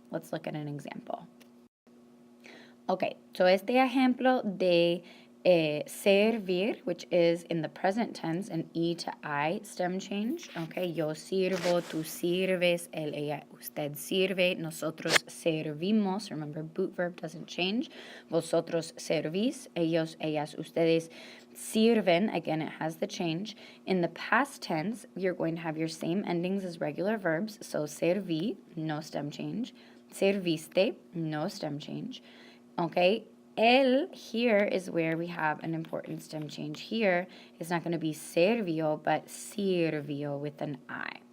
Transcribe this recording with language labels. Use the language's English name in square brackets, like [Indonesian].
[English] Let's look at an example. Okay, so [Spanish] este ejemplo de servir, [English] which is in the present tense, an E to I stem change. [Spanish] Okay, yo sirvo, tú sirves, él, ella, usted sirve, nosotros servimos. [English] Remember, boot verb doesn't change. [Spanish] Vosotros servís, ellos, ellas, ustedes sirven. [English] Again, it has the change. In the past tense, you're going to have your same endings as regular verbs. So serví, no stem change. Serviste, no stem change. Okay, el here is where we have an important stem change here. It's not going to be servio, but sirvio with an I.